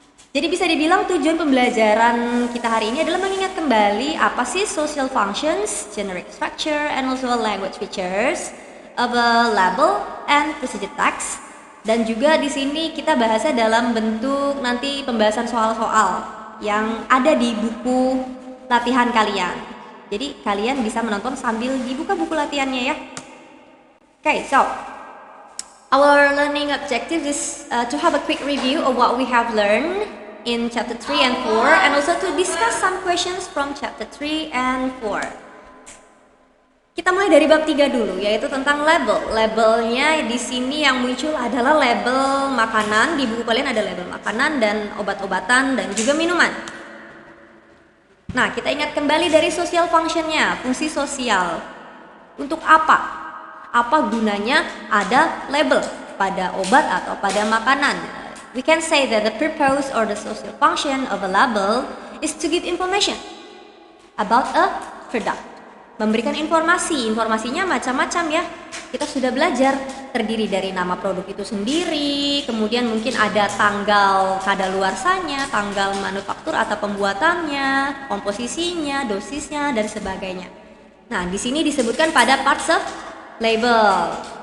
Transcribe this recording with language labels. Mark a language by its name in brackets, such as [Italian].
[Indonesian] Jadi bisa dibilang tujuan pembelajaran kita hari ini adalah mengingat kembali apa sih [English] social functions, generic structure, and also language features of a label and procedure tags. [Indonesian] Dan juga di sini kita bahasnya dalam bentuk nanti pembahasan soal-soal yang ada di buku latihan kalian. Jadi kalian bisa menonton sambil dibuka buku latihannya ya. [English] Okay, so our learning objective is to have a quick review of what we have learned in chapter 3 and 4 and also to discuss some questions from chapter 3 and 4. [Indonesian] Kita mulai dari bab 3 dulu, yaitu tentang label. Labelnya di sini yang muncul adalah label makanan. Di buku kalian ada label makanan dan obat-obatan dan juga minuman. Nah, kita ingat kembali dari social functionnya, fungsi sosial. Untuk apa? Apa gunanya ada label pada obat atau pada makanan? [English] We can say that the purpose or the social function of a label is to give information about a product. [Indonesian] Memberikan informasinya macam-macam ya. Kita sudah belajar, terdiri dari nama produk itu sendiri, kemudian mungkin ada tanggal kadaluarsanya, tanggal manufaktur atau pembuatannya, komposisinya, dosisnya dan sebagainya. Nah, di sini disebutkan pada parts of label.